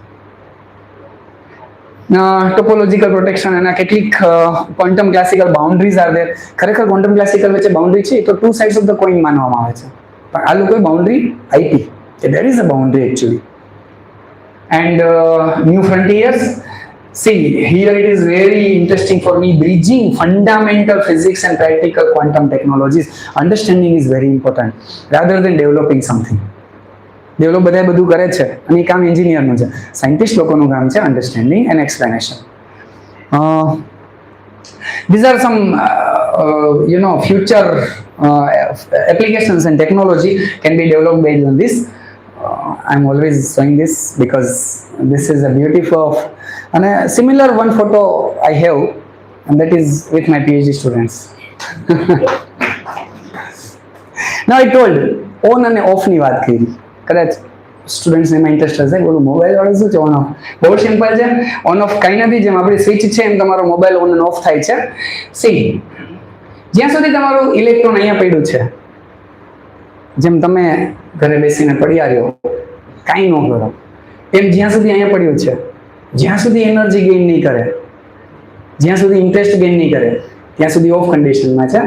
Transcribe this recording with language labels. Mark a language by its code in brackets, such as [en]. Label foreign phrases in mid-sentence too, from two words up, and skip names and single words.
[en] topological protection [gu] એના કેટલીક [en] quantum classical boundaries are there. [gu] ખરેખર [en] quantum classical [gu] વચ્ચે બાઉન્ડ્રી છે તો [en] two sides of the coin [gu] માનવામાં આવે છે, પણ આ લોકોએ બાઉન્ડ્રી આપી કે [en] there is a boundary actually. and new frontiers, see here it is very interesting for me, bridging fundamental physics and practical quantum technologies. Understanding is very important rather than developing something. [gu] ડેવલપ બધા બધું કરે છે અને એ કામ એન્જિનિયરનું છે, સાયન્ટિસ્ટ લોકોનું કામ છે [en] understanding and explanation. These are some future applications and technology can be developed based on this. I'm always showing this because this is a beauty of, and a similar one photo I have, and that is with my PhD students. Now I told on [gu] અને ઓફ ની વાત કરી, કદાચ સ્ટુડન્ટ્સને એમાં ઇન્ટરેસ્ટ હશે. બોલું મોબાઈલ વાળું શું છે [en] on off? [gu] બહુ સિમ્પલ છે. [en] on off [gu] કંઈ નથી, જેમ આપણી સ્વિચ છે એમ તમારો મોબાઈલ ઓન અને ઓફ થાય છે. સી જ્યાં સુધી તમારું ઇલેક્ટ્રોન અહીંયા પડ્યું છે, જેમ તમે ઘરે બેસીને પડ્યા રહ્યો કાંઈ ન કરો, એમ જ્યાં સુધી અહીંયા પડ્યું છે, જ્યાં સુધી [en] energy gain [gu] નહીં કરે, જ્યાં સુધી [en] interest gain [gu] નહીં કરે ત્યાં સુધી ઓફ કન્ડિશનમાં છે.